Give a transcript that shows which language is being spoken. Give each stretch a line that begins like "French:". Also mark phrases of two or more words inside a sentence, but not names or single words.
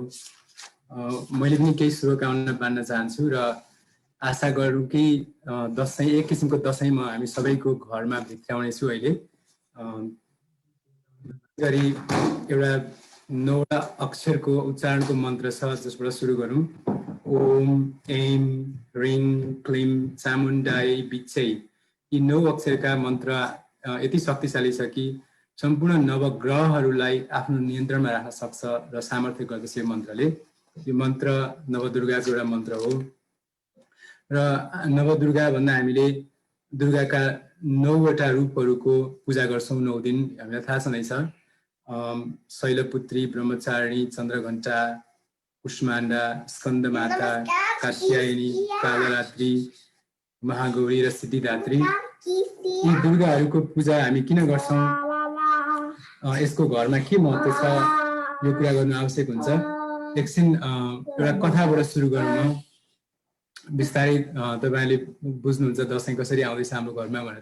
Nepali: मैले पनि केही शुभकामना बाँड्न चाहन्छु र आशा गरौँ कि दसैँ एक किसिमको दसैँ म हामी सबैको घरमा भित्राउनेछु। अहिले गरी एउटा 9वटा अक्षरको उच्चारणको मन्त्र छ, जसबाट सुरु गरौँ।
Sanskrit: ओम ऐम ह्रीं क्लीं चामुण्डायै विच्चै।
Nepali: यी 9 अक्षरका मन्त्र यति शक्तिशाली छ कि सम्पूर्ण नवग्रहहरूलाई आफ्नो नियन्त्रणमा राख्न सक्छ र सामर्थ्य गर्दछ यो मन्त्रले। यो मन्त्र नवदुर्गाको एउटा मन्त्र हो र नवदुर्गा भन्दा हामीले दुर्गाका 9वटा रूपहरूको पूजा गर्छौँ। 9 दिन हामीलाई थाहा छँदैछ। शैलपुत्री, ब्रह्मचारिणी, चन्द्रघण्टा, कुष्माण्डा, स्कन्दमाता, कात्यायनी, कालरात्रि, महागौरी र सिद्धिदात्री। यी दुर्गाहरूको पूजा हामी किन गर्छौँ, यसको घरमा के महत्त्व छ, यो कुरा गर्नु आवश्यक हुन्छ। एकछिन एउटा कथाबाट सुरु गरौँ। बिस्तारै तपाईँले बुझ्नुहुन्छ दसैँ कसरी आउँदैछ हाम्रो घरमा भनेर।